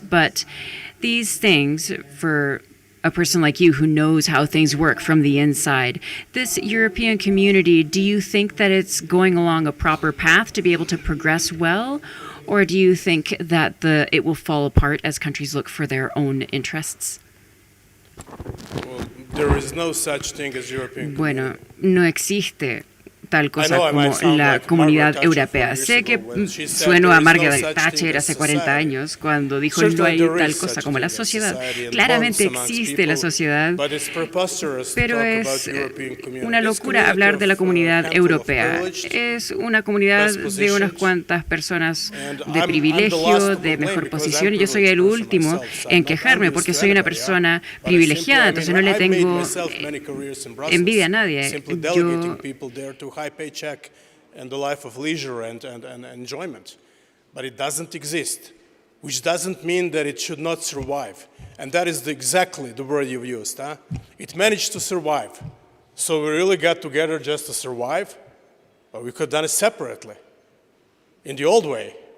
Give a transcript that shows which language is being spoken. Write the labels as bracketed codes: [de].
[en] But these things, for a person like you who knows how things work from the inside, this European community, do you think that it's going along a proper path to be able to progress well? Or do you think that it will fall apart as countries look for their own interests? Well, there is no such thing as European community. [es] Bueno, no existe tal cosa como la comunidad europea. Sé que sueno a Margaret Thatcher hace 40 años cuando dijo no hay tal cosa como la sociedad. Claramente existe la sociedad, pero es una locura hablar de la comunidad europea. Es una comunidad de unas cuantas personas de privilegio, de mejor posición, y yo soy el último en quejarme porque soy una persona privilegiada, entonces no le tengo envidia a nadie. Yo [en] high paycheck and the life of leisure and enjoyment. But it doesn't exist, which doesn't mean that it should not survive. And that is exactly the word you've used. Huh? It managed to survive. So we really got together just to survive? Or we could have done it separately, in the old way.